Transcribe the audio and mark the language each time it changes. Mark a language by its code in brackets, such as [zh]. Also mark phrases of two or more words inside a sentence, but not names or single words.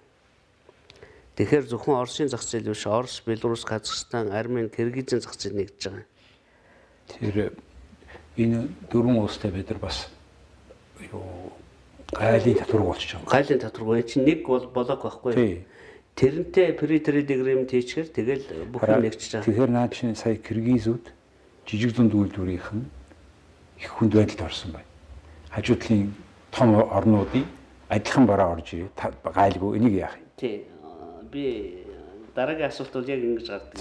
[mn] Тэгэхээр зөвхөн Оросын зах зээл биш, Орос, Беларусь, Казахстан, Армени, Киргизийн зах зээл нэгдэж байгаа. Тэр энэ дөрвөн улстай бид нар бас гайлын татвар болчих юм. Гайлын татвар чинь нэг бол болоог байхгүй. Тэрнтэй [en] free trade agreement [mn] хийчихэр тэгэл бүх юм нэгжиж байгаа. Тэгэхээр наад чинь сая Киргизүүд жижиг дунд үйлдвэрийнх нь их хүнд байдалд орсон байна. Хажуу талын том орнуудын адилхан бараа орж ирээ. Гайлгүй энийг яах юм? Тий. Би дараагийн асуулт бол яг ингэж гардаг.